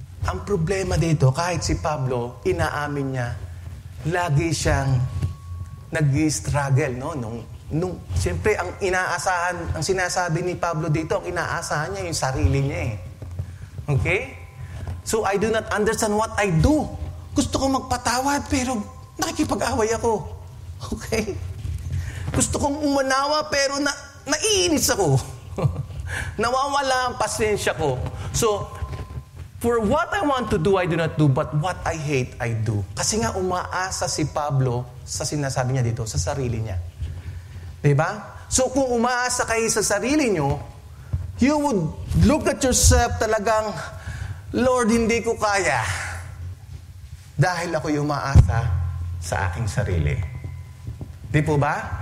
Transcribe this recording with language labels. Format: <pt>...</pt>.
<tl>Ang problema dito, kahit si Pablo, inaamin niya, lagi siyang nag-struggle, no? Siyempre, ang inaasahan, ang sinasabi ni Pablo dito, ang inaasahan niya yung sarili niya eh. Okay?</tl> <en>So, I do not understand what I do.</en> <tl>Gusto kong magpatawad, pero nakikipag-away ako. Okay? Gusto kong umanawa, pero naiinis ako. Nawawala ang pasensya ko.</tl> <en>So, for what I want to do, I do not do, but what I hate, I do.</en> <tl>Kasi nga umaasa si Pablo sa sinasabi niya dito, sa sarili niya. Diba? So kung umaasa kayo sa sarili nyo,</tl> <en>you would look at yourself</en> <tl>talagang, Lord, hindi ko kaya. Dahil ako umaasa sa aking sarili. Di po ba?</tl>